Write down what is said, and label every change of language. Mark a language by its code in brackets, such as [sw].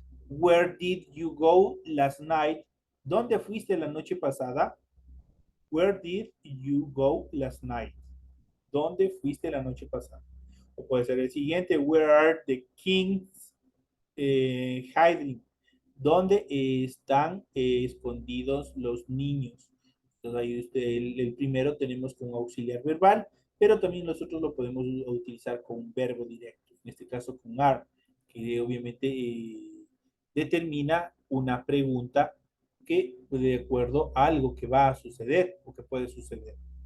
[en] Where did you go last night? [es] ¿Dónde fuiste la noche pasada? [en] Where did you go last night? [es] ¿Dónde fuiste la noche pasada? O puede ser el siguiente. [en] Where are the kings hiding? [es] ¿Dónde están escondidos los niños? Entonces ahí el primero tenemos con auxiliar verbal, pero también nosotros lo podemos utilizar con un verbo directo, en este caso con are, que obviamente determina una pregunta que de acuerdo a algo que va a suceder o que puede suceder.